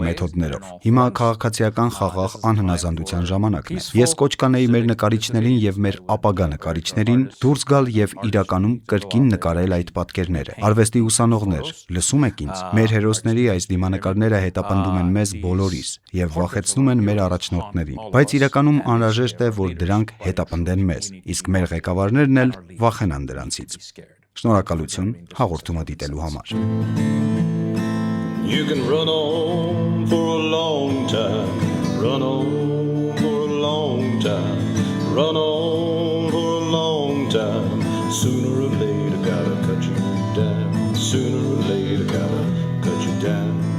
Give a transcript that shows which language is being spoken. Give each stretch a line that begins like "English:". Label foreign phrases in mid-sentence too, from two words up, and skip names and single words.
Armenian: մեթոդներով։ Հիմա քաղաքացիական խաղաղ անհնազանդության ժամանակն է։ Ես կոչ կանեի մեր նկարիչներին եւ մեր ապագա նկարիչներին դուրս գալ եւ իրականում կրկին նկարել այդ պատկերները։ Արվեստի ուսանողներ, լսում եք ինձ։ Մեր հերոսների այս դիմանկարները հետապնդում են մեզ բոլորիս եւ վախեցնում են մեր առաջնորդներին։ Բայց իրականում անհրաժեշտ է, որ դրանք հետապնդեն մեզ, իսկ մեր ղեկավարներն էլ վախենան դրանցից։ Շնորհակալություն հաղորդումը դիտելու համար։
English: You can run on for a long time, run on for a long time, run on for a long time. Sooner or later gotta cut you down, sooner or later gotta cut you down.